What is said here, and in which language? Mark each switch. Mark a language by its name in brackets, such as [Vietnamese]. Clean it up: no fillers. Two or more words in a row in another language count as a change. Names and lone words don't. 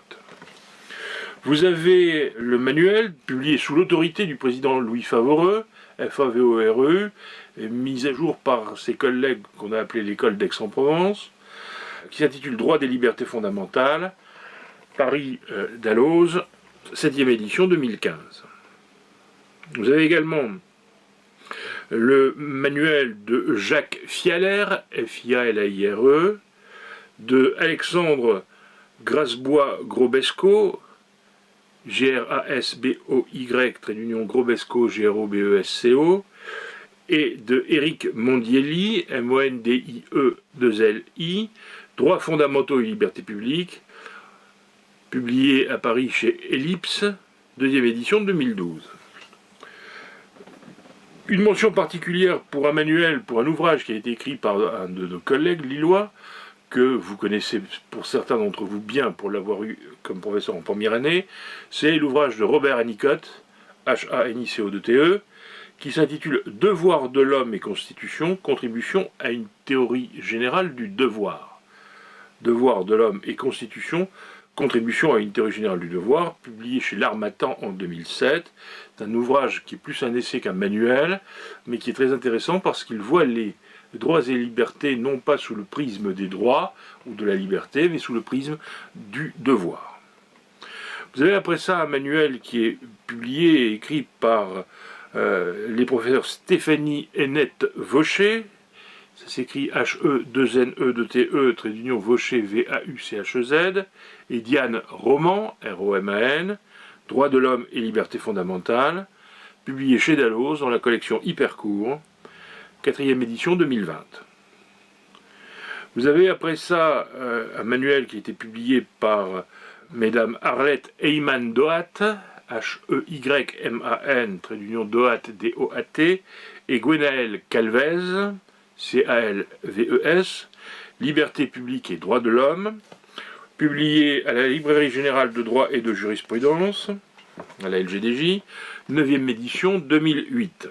[French] Vous avez le manuel, publié sous l'autorité du président Louis Favoreux, F-A-V-O-R-E, mis à jour par ses collègues qu'on a appelé l'école d'Aix-en-Provence, qui s'intitule Droits des libertés fondamentales, Paris Dalloz, 7e édition 2015. Vous avez également le manuel de Jacques Fialer, F-I-A-L-A-I-R-E, de Alexandre Grasbois-Grobesco, G-R-A-S-B-O-Y, trait d'union Grobesco, G-R-O-B-E-S-C-O, et de Éric Mondielli, M-O-N-D-I-E-2-L-I, Droits fondamentaux et libertés publiques, publié à Paris chez Ellipse, 2e édition 2012. Une mention particulière pour un manuel, pour un ouvrage qui a été écrit par un de nos collègues lillois, que vous connaissez pour certains d'entre vous bien pour l'avoir eu comme professeur en première année, c'est l'ouvrage de Robert Hannicott, H-A-N-I-C-O-2-T-E, qui s'intitule « Devoir de l'homme et Constitution, contribution à une théorie générale du devoir ». Devoir de l'homme et Constitution, contribution à une théorie générale du devoir, publié chez l'Harmattan en 2007. C'est un ouvrage qui est plus un essai qu'un manuel, mais qui est très intéressant parce qu'il voit les droits et libertés non pas sous le prisme des droits ou de la liberté, mais sous le prisme du devoir. Vous avez après ça un manuel qui est publié et écrit par les professeurs Stéphanie Hennette Vaucher, ça s'écrit H-E-2-N-E-2-T-E, trait d'union Vaucher, V-A-U-C-H-E-Z, et Diane Roman, R-O-M-A-N, Droits de l'homme et libertés fondamentales, publié chez Dalloz dans la collection Hypercourt, 4e édition 2020. Vous avez après ça un manuel qui a été publié par mesdames Arlette Heyman Doat, H-E-Y-M-A-N, trait d'union Doat, D-O-A-T, et Gwenaëlle Calvez, C-A-L-V-E-S, Liberté publique et droits de l'homme, publié à la Librairie générale de droit et de jurisprudence, à la LGDJ, 9e édition 2008.